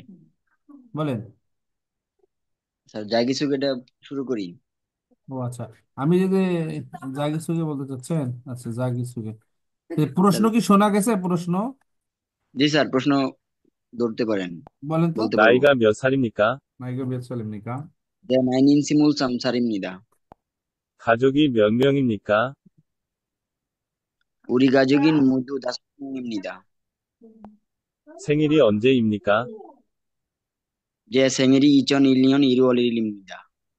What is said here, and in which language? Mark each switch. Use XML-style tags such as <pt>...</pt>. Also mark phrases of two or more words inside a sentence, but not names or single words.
<bn>বলেন। স্যার যা কিছু এটা শুরু করি। ও আচ্ছা, আমি যদি জাগিসুকে বলতে চাচ্ছেন, আচ্ছা জাগিসুকে। প্রশ্ন কি শোনা গেছে? প্রশ্ন জি স্যার, প্রশ্ন ধরতে পারেন, বলেন তো। বলতে পারবো।</bn> <ko>나이가 몇 살입니까? 나이가 몇 살입니까? 네, 마이님 스물삼살입니다. 가족이 몇 명입니까? 우리 가족인 모두 5명입니다. 생일이 언제입니까? 제 생일이 2001년 1월 1일입니다.</ko>